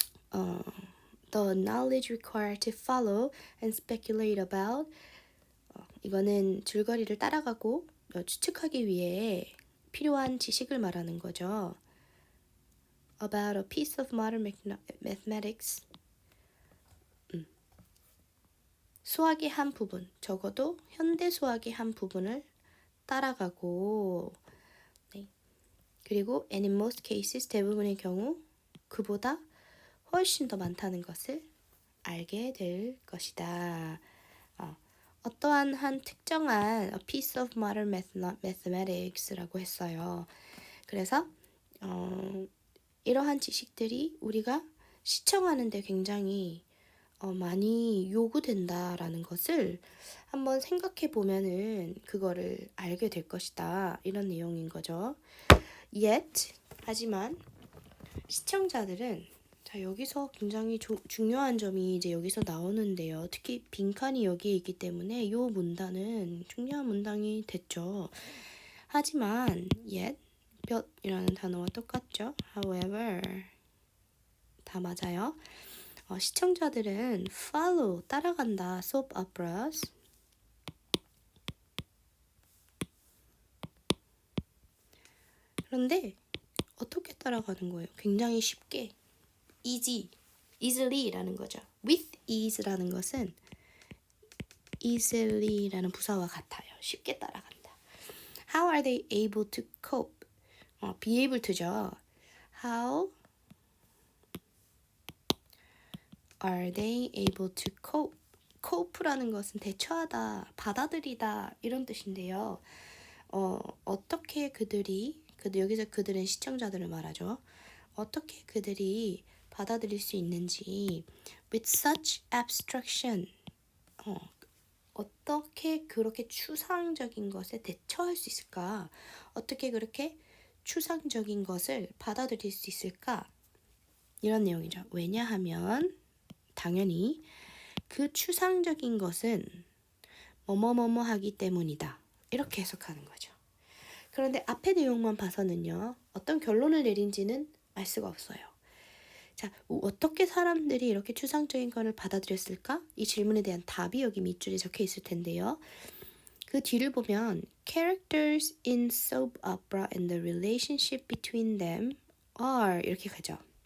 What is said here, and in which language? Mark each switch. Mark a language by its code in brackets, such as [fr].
[en] The knowledge required to follow and speculate about [ko] 이거는 줄거리를 따라가고 추측하기 위해 필요한 지식을 말하는 거죠. [en] About a piece of modern mathematics. [ko] 수학의 한 부분, 적어도 현대 수학의 한 부분을 따라가고, 네. 그리고 [en] and in most cases, [ko] 대부분의 경우 그보다 훨씬 더 많다는 것을 알게 될 것이다. 어떠한 한 특정한 [en] a piece of modern mathematics [ko] 라고 했어요. 그래서 이러한 지식들이 우리가 시청하는데 굉장히 많이 요구된다라는 것을 한번 생각해 보면은 그거를 알게 될 것이다. 이런 내용인 거죠. Yet, 하지만 시청자들은 자, 여기서 굉장히 중요한 점이 이제 여기서 나오는데요. 특히 빈칸이 여기에 있기 때문에 이 문단은 중요한 문단이 됐죠. 하지만 yet, 볕이라는 단어와 똑같죠. However, 다 맞아요. 시청자들은 follow, 따라간다, soap operas. 그런데 어떻게 따라가는 거예요? 굉장히 쉽게. easily,라는 거죠. with ease라는 것은 easily라는 부사와 같아요. 쉽게 따라간다. [en] are they able to cope? be able to죠. How are they able to cope? [ko] cope라는 것은 대처하다, 받아들이다 이런 뜻인데요. 어떻게 여기서 그들은 시청자들을 말하죠. 어떻게 그들이 받아들일 수 있는지 [en] with such abstraction [ko] 어떻게 그렇게 추상적인 것에 대처할 수 있을까? 어떻게 그렇게 추상적인 것을 받아들일 수 있을까? 이런 내용이죠. 왜냐하면 당연히 그 추상적인 것은 뭐뭐뭐뭐 하기 때문이다. 이렇게 해석하는 거죠. 그런데 앞의 내용만 봐서는요. 어떤 결론을 내린지는 알 수가 없어요. 자, 어떻게 사람들이 이렇게 추상적인 것을 받아들였을까? 이 질문에 대한 답이 여기 밑줄에 적혀 있을 텐데요. 그 뒤를 보면 [en] characters in soap opera and the relationship between them are [ko] 이렇게 가죠.